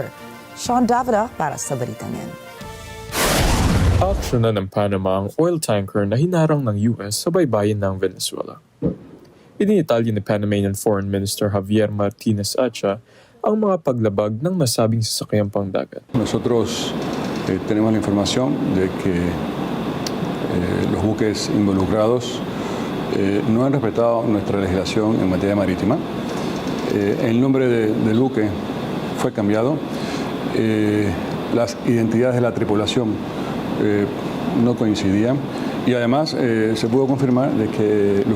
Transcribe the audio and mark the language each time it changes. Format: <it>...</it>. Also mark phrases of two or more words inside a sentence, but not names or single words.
<tl>Sean Davila para sa balitang yan. Aksyon na ng Panama ang</tl> <en>oil tanker</en> <tl>na hinarang ng US sa baybayin ng Venezuela. Iniitalya ni</tl> <en>Panamanian Foreign Minister</en> <tl>Javier Martinez Acha ang mga paglabag ng nasabing sasakyang pangdagat.</tl> <es>Nosotros tenemos la información de que los buques involucrados no han respetado nuestra legislación en materia marítima. El nombre del buque fue cambiado. Las identidades de la tripulación no coincidían y además se pudo confirmar de que los</es>